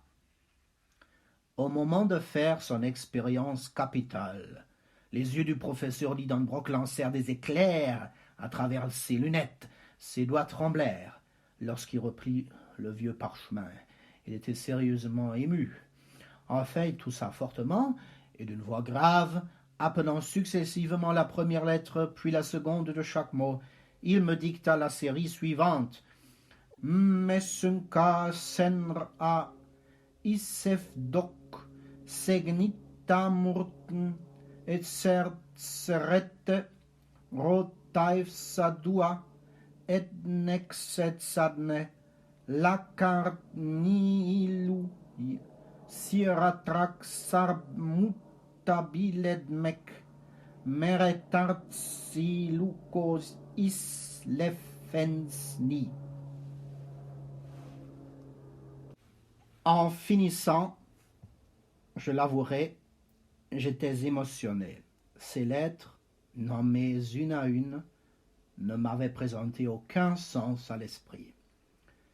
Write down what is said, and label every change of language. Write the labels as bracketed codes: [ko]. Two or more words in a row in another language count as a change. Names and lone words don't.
[fr] Au moment de faire son expérience capitale, les yeux du professeur Lidenbrock lancèrent des éclairs à travers ses lunettes, ses doigts tremblèrent. Lorsqu'il reprit le vieux parchemin, il était sérieusement ému. Enfin, il toussa fortement, et d'une voix grave, appelant successivement la première lettre, puis la seconde de chaque mot, il me dicta la série suivante. Messunka senra isefdok segnitamurten et sertsrette rotaifsadua et nexetsadne lakarnilu siratraksarmutabiledmek meretartsilukos islefensni. En finissant, je l'avouerai, j'étais émotionné. Ces lettres, nommées une à une, ne m'avaient présenté aucun sens à l'esprit.